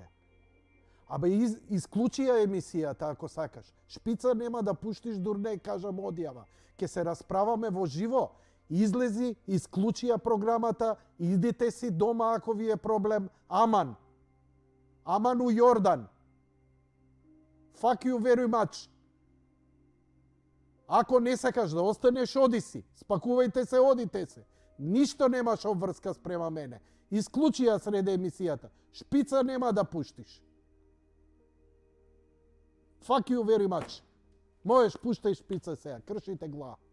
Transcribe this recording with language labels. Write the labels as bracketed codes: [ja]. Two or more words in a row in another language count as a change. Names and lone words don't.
[mk] Абе, исклучи ја емисијата ако сакаш. Шпица нема да пуштиш дур не кажам одјава. Ке се расправаме во живо. Излези, исклучи ја програмата, идите си дома ако ви е проблем. Аман. Аман у Јордан. [en] Fuck you very much. [mk] Ако не сакаш да останеш, оди си. Спакувајте се, одите се. Ништо немаш обврска спрема мене. Исклучи ја сред емисијата. Шпица нема да пуштиш. [en] Fuck you very much. [mk] Можеш, пуштај шпица сега. Кршите глава.